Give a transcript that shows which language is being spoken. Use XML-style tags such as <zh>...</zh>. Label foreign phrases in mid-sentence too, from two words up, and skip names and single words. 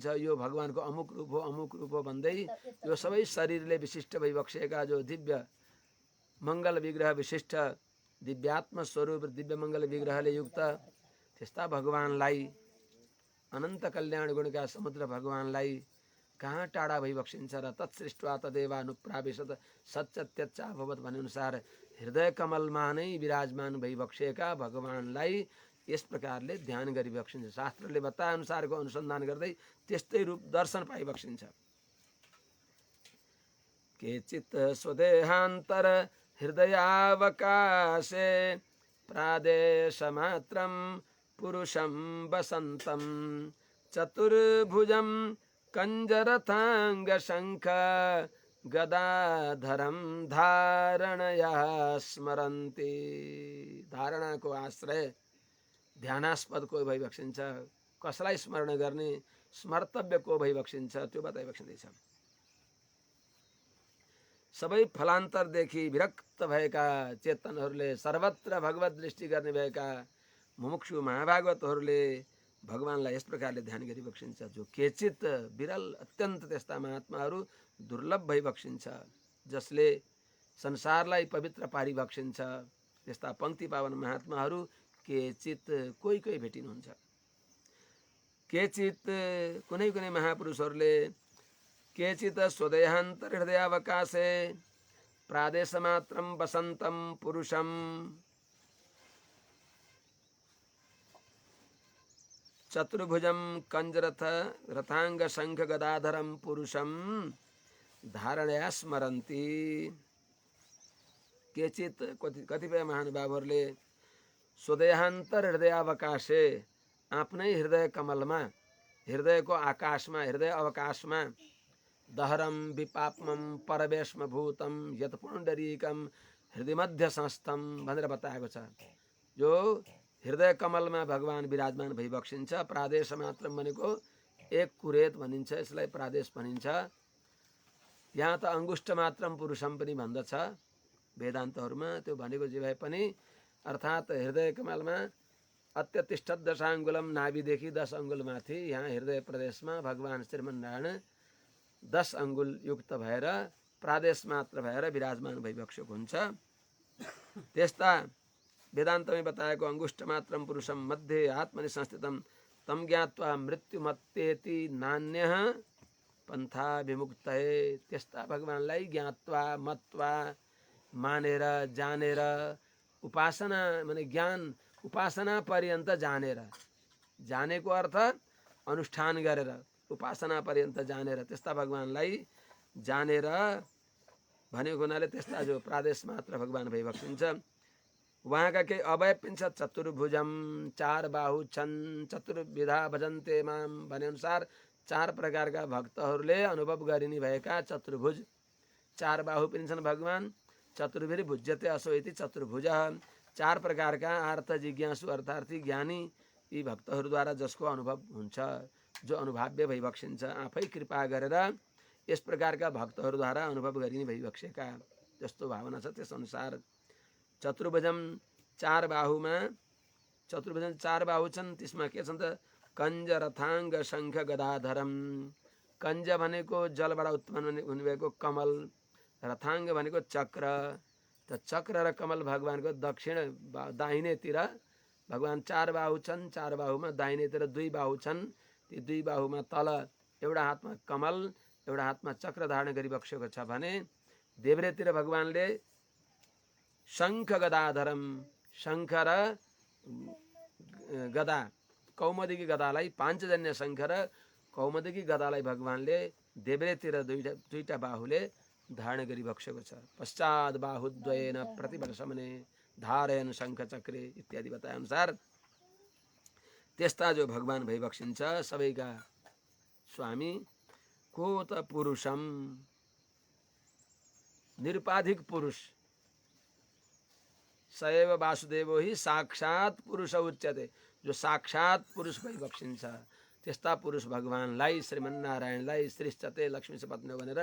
<ne>यो भगवानको अमुक रूप हो भन्दै यो सबै शरीरले विशिष्ट भइबक्सेका जो दिव्य मङ्गल विग्रह विशिष्ट दिव्यात्म स्वरूप दिव्य मङ्गल विग्रहले युक्त त्यस्ता भगवानलाई, अनन्त कल्याण गुणका समुद्र भगवानलाई कहाँ टाढा भइबक्सिन्छ र।</ne> <sa>तत्सृष्ट्वा तदेवानुप्राविशत सच्चत्यच्चा भवत</sa> <ne>भने अनुसार हृदय कमलमा नै विराजमान भइबक्सेका भगवानलाई यस प्रकारले ध्यान गरी बक्सिन्छ। शास्त्रले बताए अनुसारको अनुसन्धान गर्दै त्यस्तै रूप दर्शन पाइबक्सिन्छ।</ne> <sa>केचित् स्वदेहान्तर हृदयावकाशे प्रादेशमात्रं पुरुषं वसन्तं चतुर्भुजं कंजरथांग शंख गदाधरम धारणया स्मरन्ति।</sa> <ne>धारणाको आश्रय ध्यानास्पद को भइबक्सिन्छ, कसलाई स्मरण गर्ने, स्मर्तव्य को भइबक्सिन्छ, त्यो बताइबक्सिँदैछ। सबै फलान्तरदेखि विरक्त भएका चेतनहरूले, सर्वत्र भगवत दृष्टि गर्ने भएका मुमुक्षु महाभागवतहरूले भगवानलाई यस प्रकारले ध्यान गरी बक्सिन्छ। जो केचित विरल अत्यन्त त्यस्ता महात्माहरू दुर्लभ भई बक्सिन्छ, जसले संसारलाई पवित्र पारी बक्सिन्छ, त्यस्ता पंक्ति पावन महात्माहरू केचित कोही कोही भेटिनुहुन्छ।</ne> <sa>केचित</sa> <ne>कुनै कुनै महापुरुषहरूले</ne> <sa>केचित स्वदेहान्तर हृदयावकाशे प्रादेशमात्रं वसन्तं पुरुषं चतुर्भुजं कंजरथ रथांग शंख गदाधरम पुरुषम धारणया स्मरन्ति।</sa> <ne>केचित कतिपय महानुभावहरूले</ne> <sa>स्वदेहान्तर हृदयावकाशे</sa> <ne>आफ्नै हृदय कमलमा, हृदयको आकाशमा, हृदय अवकाशमा</ne> <sa>दहरम विपापमं परवेश्म भूतम यत पुण्डरीकम हृदय मध्य संस्थम</sa> <ne>भनेर बताएको छ। जो हृदय कमलमा भगवान विराजमान भई बक्सिन्छ।</ne> <sa>प्रादेश मात्रम</sa> <ne>भनेको एक कुरेत भनिन्छ, यसलाई प्रादेश भनिन्छ। यहाँ त</ne> <sa>अंगुष्ठ मात्रम पुरुषम</sa> <ne>पनि भन्दछ वेदान्तहरूमा। त्यो भनेको जे भए पनि अर्थात् हृदय कमलमा</ne> <sa>अत्यतिष्ठ 10 अङ्गुलम,</sa> <ne>नाभिदेखि 10 अङ्गुल माथि यहाँ हृदय प्रदेशमा भगवान श्रीमन्नारायण 10 अङ्गुल युक्त भएर प्रादेश मात्र भएर विराजमान भइबक्सेको हुन्छ। त्यस्ता वेदान्तमै बताएको</ne> <sa>अंगुष्ठ मात्रम पुरुषम मध्ये आत्मनि संस्थितम तम ज्ञात्वा मृत्युमत्तेति नान्यः पन्था विमुक्तये।</sa> <ne>त्यस्ता भगवानलाई ज्ञात्वा मत्वा मानेर जानेर उपासना माने ज्ञान उपासना पर्यन्त जानेर, जानेको अर्थ अनुष्ठान गरेर उपासना पर्यन्त जानेर त्यस्ता भगवानलाई जानेर भनेको हुनाले त्यस्ता जो प्रादेश मात्र भगवान भइबक्सिन्छ। वहाँका केही अवयव पनि छ। चतुर्भुजम 4 बाहु छन्,</ne> <sa>चतुर्विधा भजन्ते माम</sa> <ne>भने अनुसार 4 प्रकारका भक्तहरूले अनुभव गरिने भएका चतुर्भुज 4 बाहु पनि छन् भगवान।</ne> <sa>चतुर्भिर भुज्यते असो इति चतुर्भुज</sa> <ne>4 प्रकारका अर्थ जिज्ञासु अर्थार्थी ज्ञानी यी भक्तहरूद्वारा जसको अनुभव हुन्छ, जो अनुभाव्य भइबक्सिन्छ, आफै कृपा गरेर यस प्रकारका भक्तहरूद्वारा अनुभव गरिने भइबक्सेका जस्तो भावना छ त्यस अनुसार चतुर्भुजम 4 बाहुमा, चतुर्भुजम 4 बाहु छन्। त्यसमा के छन् त</ne> <sa>कंज रथांग शंख गदाधरम।</sa> <ne>कंज भनेको जलबाट उत्पन्न हुने भएको कमल, रथाङ्ग भनेको चक्र। त चक्र र कमल भगवानको दक्षिण दाहिनेतिर भगवान 4 बाहु छन्। 4 बाहुमा दाहिनेतिर 2 बाहु छन्। ती 2 बाहुमा तल एउटा हातमा कमल एउटा हातमा चक्र धारण गरी बसेको छ भने देब्रेतिर भगवानले</ne> <sa>शङ्ख गदाधरम,</sa> <ne>शङ्ख र गदा कौमुदी गदालाई पाञ्चजन्य शङ्ख र कौमुदी गदालाई भगवानले देब्रेतिर दुईटा बाहुले धारण गरी बसेको छ।</ne> <sa>पश्चात बाहुद्वयेन प्रतिवर्षमने धारयन शङ्ख चक्रे इत्यादि</sa> <ne>बताए अनुसार त्यस्ता जो भगवान भइबक्सिन्छ सबैका स्वामी कोत पुरुषम, निरुपाधिक पुरुष,</ne> <sa>सएव वासुदेवो हि साक्षात पुरुष उच्यते।</sa> <ne>जो साक्षात पुरुष भइबक्सिन्छ त्यस्ता पुरुष भगवानलाई श्रीमन्नारायणलाई</ne> <sa>श्रीश्चते लक्ष्मी सपत्नी</sa> <ne>भनेर</ne>